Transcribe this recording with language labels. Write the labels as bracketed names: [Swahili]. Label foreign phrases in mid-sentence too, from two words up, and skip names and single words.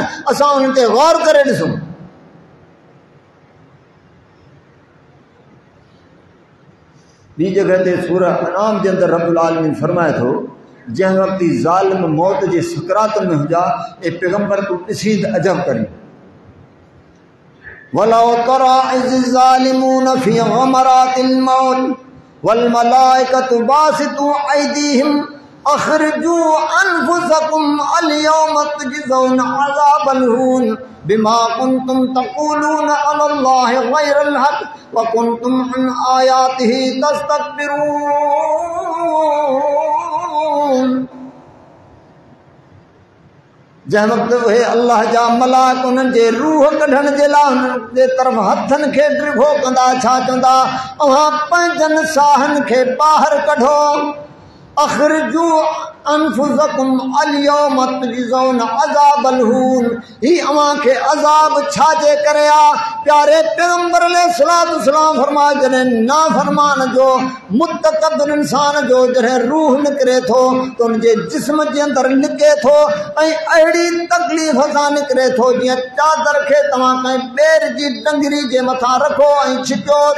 [Sindhi] असां उन्हनि ते गौर करे ॾिसूं। ॿी जगह ते सूरह अनाम जे अंदरि [Arabic] رب العالمين [Sindhi] फरमाए थो, जंहिं वक़्तु ज़ालिम मौत जे सकरात में हुजा, ए पैगंबर तूं ॾिसी त अजब करी। [Arabic] ولو ترى إذ الظالمون في غمرات الموت والملائكة باسطو أيديهم أخرجوا أنفسكم اليوم تجزون عذاب الهون بما كنتم تقولون على الله غير الحق وكنتم عن آياته تستكبرون. [Sindhi] जंहिं वक़्तु उहे अल्लाह जा मलाइक उन्हनि जे रूह कढण जे लाइ उन्हनि जे तरफ़ हथनि खे ड्रिघो कंदा, छा चवंदा, अव्हां पंहिंजनि साहनि खे ॿाहिरि कढो, [Arabic] أخرجوا أنفسكم اليوم تجزون عذاب الهون. [Sindhi] ही अवां खे अज़ाब छाजे करे आ। प्यारे पैगंबर [Arabic] عليه الصلاة والسلام [Sindhi] फरमाए जॾहिं नाफरमान जो मुतकब्बिर इंसान जो जॾहिं रूह निकिरे थो त उनजे जिस्म जे अंदरि निके थो ऐं अहिड़ी तकलीफ़ सां निकिरे थो जीअं चादर खे तव्हां कंहिं ॿेर जी टंगरी जे मथां रखो ऐं छिकियोसि।